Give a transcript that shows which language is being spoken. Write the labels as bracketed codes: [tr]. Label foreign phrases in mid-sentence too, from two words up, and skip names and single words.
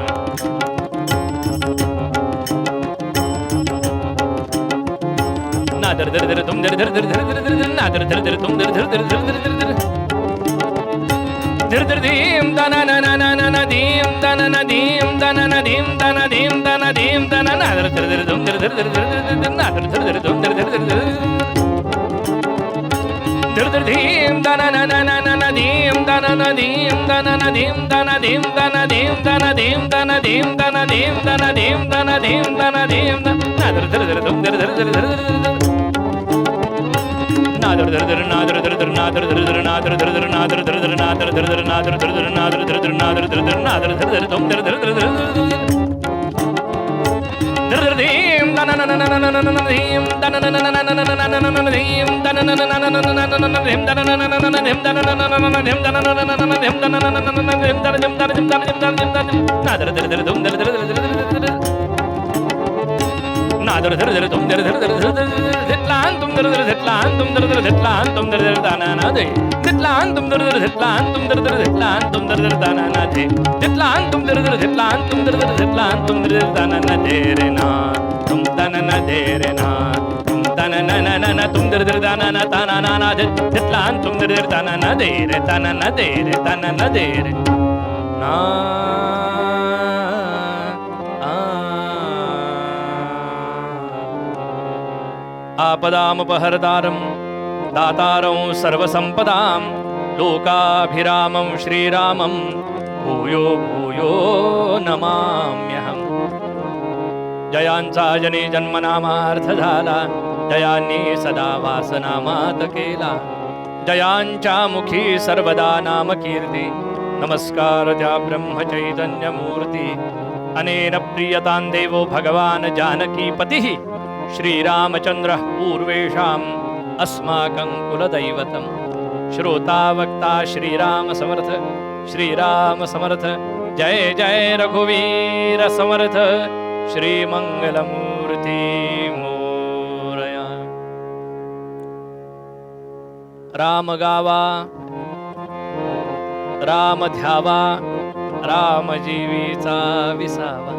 [sa] ना दिर दिर दिर तुम दिर दिर दिर दिर दिर दिर ना दिर दिर दिर तुम दिर दिर दिर दिर दिर दिर दिर दिर दीम तन न न न न न दीम तन न दीम तन न दीम तन दीम तन दीम तन ना दिर दिर दिर तुम दिर दिर दिर दिर दिर दिर ना दिर दिर दिर तुम दिर दिर दिर दिर दिर दिर दीम तन न न न न न दीम तन न दीम तन न दीम तन दीम तन दीम तन दीम तन दीम तन दीम तन दीम तन दीम तन दीम तन ना दिर दिर दिर तुम दिर दिर दिर दिर दिर ना दिर दिर दिर ना दिर दिर दिर ना दिर दिर दिर ना दिर दिर दिर ना दिर दिर दिर ना दिर दिर दिर ना दिर दिर दिर ना दिर दिर दिर ना दिर दिर दिर ना दिर दिर दिर तुम दिर दिर दिर दिर दिर दिर दीम तन न न न न न न दीम तन न न न न न न न न दीम तन न न न न न न न न दीम तन न न न न दीम तन न न न न दीम तन न न न न दीम तन न न न न दीम तन दीम तन दीम तन दीम तन दीम तन ना दिर दिर दिर तुम दिर दिर दिर दिर दिर ना दिर दिर दिर तुम दिर दिर दिर दिर धितलान तुम दिर दिर धितलान तुम दिर दिर धितलान तुम दिर दिर ताना ना दे धितलान तुम दिर दिर धितलान तुम दिर दिर धितलान तुम दिर दिर ताना ना दे धितलान तुम दिर दिर धितलान तुम दिर दिर धितलान तुम दिर दिर ताना ना दे रे ना तुम तन न दे रे ना तुम तन न न न न तुम दिर दिर ताना ना ताना ना ना धितलान तुम दिर दिर ताना ना दे रे ताना न दे रे ताना न दे रे ना आपदामुपहर्तारं दातारं सर्वसम्पदां लोकाभिरामं श्रीरामं भूयो भूयो नमाम्यहम्. [mr] जयांचा जनी जन्मनामार्थ झाला, जयांनी सदा वासनामात केला, जयांच्या मुखी सर्वदा नाम कीर्ती. नमस्कार त्या ब्रह्मचैतन्य मूर्ती. [sa] अनेन प्रियतां देवो भगवान जानकीपतिः श्रीरामचंद्र पूर्वेषाम् अस्माकं कुलदैवतम्. [mr] श्रोता वक्ता श्रीराम समर्थ, श्रीराम समर्थ. जय जय रघुवीर समर्थ, श्रीमंगलमूर्ती मोरया. राम गावा, राम ध्यावा, राम जीवीचा विसावा.